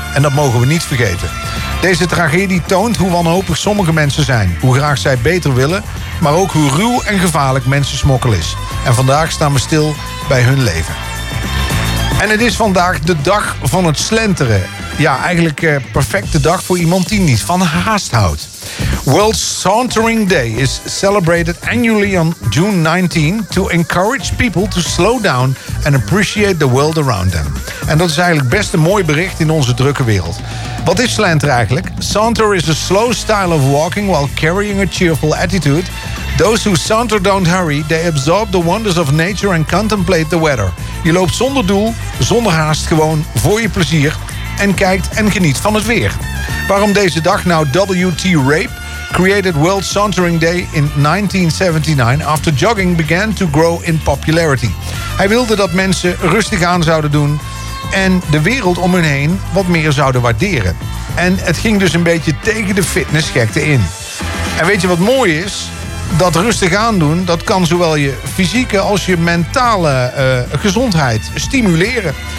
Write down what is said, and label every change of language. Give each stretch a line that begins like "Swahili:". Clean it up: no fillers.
Dutch: En dat mogen we niet vergeten. Deze tragedie toont hoe wanhopig sommige mensen zijn. Hoe graag zij beter willen, maar ook hoe ruw en gevaarlijk mensensmokkel is. En vandaag staan we stil bij hun leven. En het is vandaag de dag van het slenteren. Ja, eigenlijk perfecte dag voor iemand die niet van haast houdt.
English: World Sauntering Day is celebrated annually on June 19... to encourage people to slow down and appreciate the world around them.
Dutch: En dat is eigenlijk best een mooi bericht in onze drukke wereld. Wat is slenter eigenlijk?
English: Saunter is a slow style of walking while carrying a cheerful attitude. Those who saunter don't hurry, they absorb the wonders of nature and contemplate the weather.
Dutch: Je loopt zonder doel, zonder haast, gewoon voor je plezier en kijkt en geniet van het weer. Waarom deze dag nou? W.T.
English: Rape created World Sauntering Day in 1979 after jogging began to grow in popularity.
Dutch: Hij wilde dat mensen rustig aan zouden doen en de wereld om hun heen wat meer zouden waarderen. En het ging dus een beetje tegen de fitnessgekte in. En weet je wat mooi is? Dat rustig aandoen, dat kan zowel je fysieke als je mentale gezondheid stimuleren.